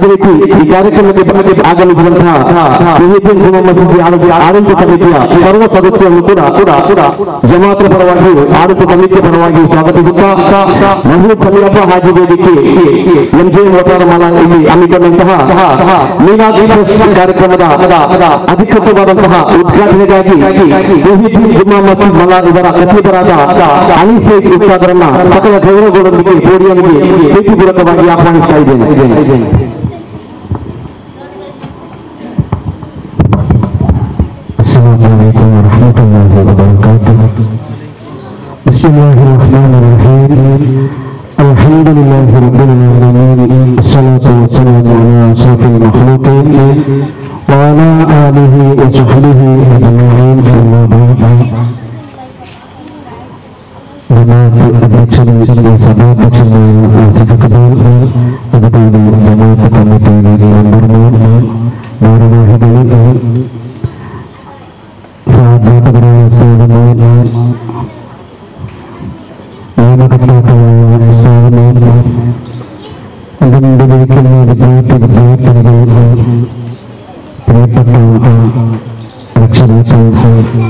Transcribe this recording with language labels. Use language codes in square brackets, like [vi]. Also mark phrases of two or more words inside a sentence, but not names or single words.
[kn] ರೀತಿ ಈ ಕಾರ್ಯಕ್ರಮಕ್ಕೆ ಆಗಮಿಸಿದಂತಹ ಮುಹಿದ್ದೀನ್ ಜುಮಾ ಮಸ್ಜಿದ್ ಆಡಳಿತ ಸಮಿತಿಯ ಸರ್ವ ಸದಸ್ಯರನ್ನು ಕೂಡ ಜಮಾತ್ರ ಪರವಾಗಿ ಆಡಳಿತ ಸಮಿತಿಯ ಪರವಾಗಿ ಸ್ವಾಗತಿಸುತ್ತಾ ಮಹಬೂಬ್ ಸಮೀರಪ್ಪ ಹಾಜಿ ವೇದಿಕೆ ಎಂಜೆ ವತಾರಮಾಲಾ ಇಲ್ಲಿ ಹಮ್ಮಿಕೊಂಡಂತಹ ಮೀಲಾದ್ ಕಾರ್ಯಕ್ರಮದ ಅಧಿಕೃತವಾದಂತಹ ಉದ್ಘಾಟನೆಗಾಗಿ ಮುಹಿದ್ದೀನ್ ಜುಮಾ ಮಸ್ಜಿದ್ ಮಲಾರ್ ಇವರ ಕತೀಬರಾದ ಅಲಿ ಶೇಖ್ ಉಸ್ತಾದರನ್ನ ಸಕಲ ಗೌರವಗಳೊಂದಿಗೆ ಪೋಡಿಯಂಗೆ ಪ್ರೀತಿಪೂರ್ವಕವಾಗಿ ಆಹ್ವಾನಿಸ್ತಾ ಇದ್ದೇನೆ. [ar] السلام عليكم ورحمة الله وبركاته. بسم الله الرحمن الرحيم. الحمد لله رب العالمين. الصلاة والسلام على أشرف المخلوقين وعلى آله وصحبه أجمعين. أما بعد. [ml] ജമാഅത്ത് അധ്യക്ഷനും സഭാധ്യക്ഷനുമായ സെക്രട്ടറി, അതുപോലെ ജമാഅത്ത് കമ്മിറ്റിയിലെ മെമ്പർമാർ, ഭാരവാഹികൾ, സഹജാതകരായ സേവന്മാർ, നിയമകർത്താക്കളായ സേവന്മാർ, അതിന്റെ വിളിക്കുന്ന വിദ്യാർത്ഥികൾ, പ്രിയപ്പെട്ട രക്ഷകർത്താക്കൾ,